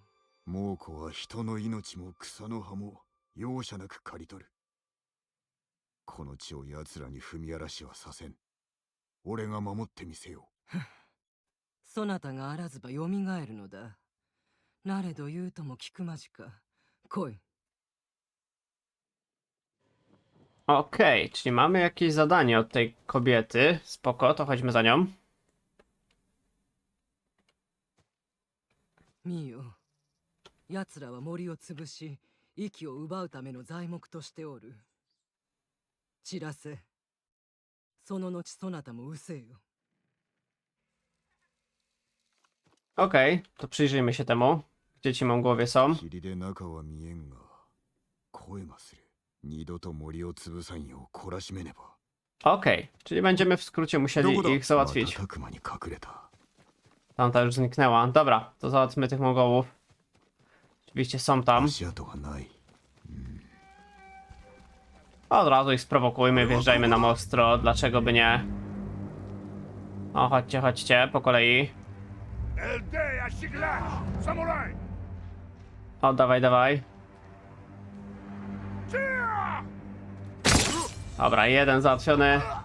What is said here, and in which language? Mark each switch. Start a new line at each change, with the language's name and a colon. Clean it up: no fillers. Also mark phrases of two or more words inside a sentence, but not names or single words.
Japanese: 猛虎は人の命も草の葉も容赦なく刈り取る。この地を奴らに踏み荒らしはさせん。俺が守ってみせよう。そなたがあらずばよみがえるのだ。なれど言うとも聞くまじか。来い。
Polish: Okej, czyli mamy jakieś zadanie od tej kobiety. Spoko, to chodźmy za nią.
Japanese: 見よ。奴らは森を潰し、息を奪うための材木としてoる。散らせ。その後そなたも失せよ。
Polish: Okej, to przyjrzyjmy się temu. Gdzie ci mągłowie są?
Japanese: 霧で中は見えんが声がする。二度と森を潰さんよう懲らしめねば。
Polish: Okej, czyli będziemy w skrócie musieli ich załatwić.
Japanese: 瞬く間に隠れた。
Polish: Tamta już zniknęła. Dobra, to załatwmy tych mongołów. Oczywiście są tam.
Japanese: 足跡がない。
Polish: Od razu ich sprowokujmy, wjeżdżajmy na ostro. Dlaczego by nie? O, chodźcie, chodźcie, po kolei. O, dawaj, dawaj. Dobra, jeden załatwiony.